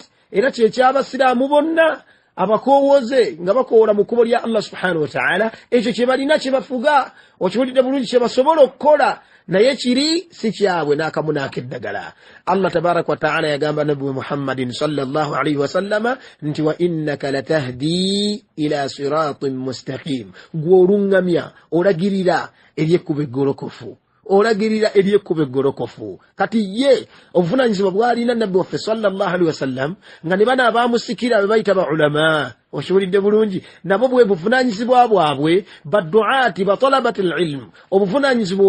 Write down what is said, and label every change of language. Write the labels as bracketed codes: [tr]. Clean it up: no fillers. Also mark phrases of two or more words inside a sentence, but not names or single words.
[lg] era kyekyabasiraamu bonna abakoowoze nga bakoola mu kkubo lya [ar] الله سبحانه وتعالى [lg] ekyo kye balina kye bafuga okiwulidde bulungi kye basobola okukola naye kiri si kyabwe n'akamu n'akeddagala [ar] الله تبارك وتعالى [lg] yagamba nabbi Muhammadin [ar] صلى الله عليه وسلم [lg] nti [ar] وإنك لتهدي إلى صراط مستقيم [lg] gw'olungamya olagirira eryekkubo eggolokofu kati ye obuvunanyizibwa bwalina nabbi waffe [ar] صلى الله عليه وسلم [lg] nga ne bana abaamusikira be bayita ba ulama okiwulidde bulungi nabo bwe buvunanyizibwa bwabwe badduati batalabati alilm obuvunanyizibwa